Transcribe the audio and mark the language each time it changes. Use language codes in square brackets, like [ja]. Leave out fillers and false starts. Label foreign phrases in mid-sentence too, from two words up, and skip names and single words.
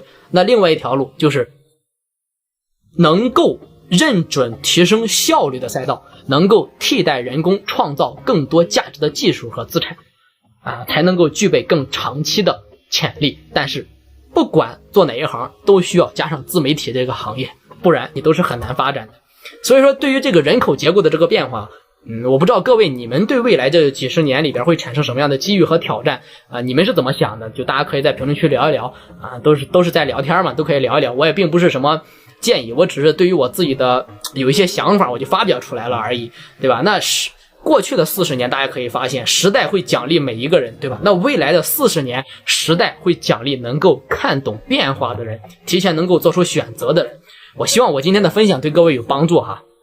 [zh] 那另外一條路就是能夠認準提升效率的賽道，能夠替代人工創造更多價值的技術和資產啊，才能夠具備更長期的潛力。但是不管做哪一行都需要加上自媒體這個行業，不然你都是很難發展的。所以說對於這個人口結構的這個變化，我不知道各位你們對未來這幾十年裡邊會產生什麼樣的機遇和挑戰啊？你們是怎麼想的？就大家可以在評論區聊一聊啊，都是在聊天嘛，都可以聊一聊。我也並不是什麼建議，我只是对於我自己的有一些想法我就發表出来了而已，对吧？那是過去的40年，大家可以發現時代會獎勵每一個人，對吧？那未來的40年，時代會獎勵能夠看懂變化的人，提前能夠做出選擇的人。我希望我今天的分享對各位有幫助哈。